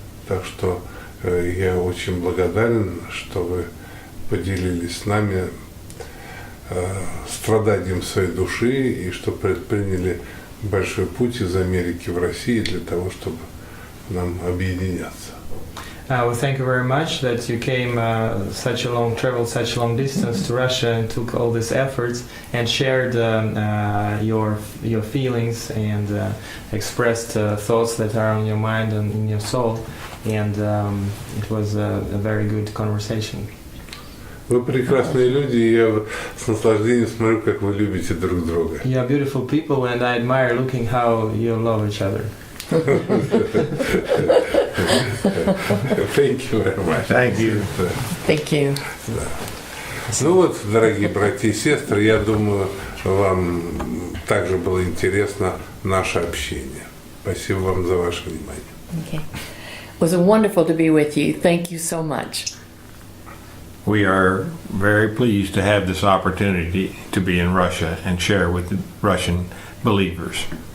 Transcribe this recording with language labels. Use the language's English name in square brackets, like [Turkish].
[Russian] Так что я очень благодарен, что вы поделились с нами страданием своей души и что предприняли большой путь из Америки в Россию для того, чтобы нам объединяться. [English] Well, thank you very much that you came traveled such a long distance to Russia and took all these efforts and shared your feelings and expressed thoughts that are on your mind and in your soul. And it was a very good conversation. [Russian] Вы прекрасные люди, и я с наслаждением смотрю, как вы любите друг друга. [English] You are beautiful people, and I admire looking how you love each other. Thank you very much. Thank you. Thank you. [Russian] Ну вот, дорогие братья и сестры, я думаю, вам также было интересно наше общение. Спасибо вам за ваше внимание. [English] Okay. It was wonderful to be with you. Thank you so much. We are very pleased to have this opportunity to be in Russia and share with the Russian believers.